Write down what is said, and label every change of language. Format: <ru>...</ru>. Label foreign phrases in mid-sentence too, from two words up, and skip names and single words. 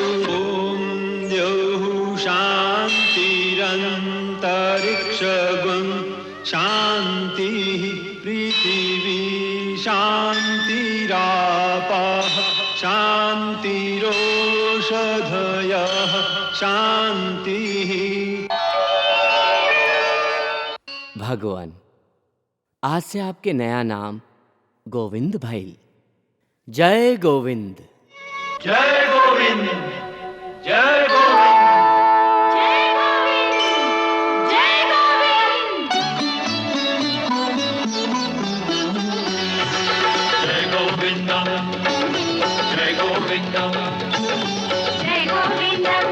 <sa>ॐ द्यौः शान्तिरन्तरिक्षगुं शान्तिः पृथिवी शान्तिरापः शान्तिरोषधयः शान्तिः।</sa> <bho>भगवान, आज से आपके नया नाम गोविंद भाई। जय गोविंद। जय गोविंद, जय गोविंद, जय गोविंद, जय गोविंद, जय गोविंदम, जय गोविंदम,</bho>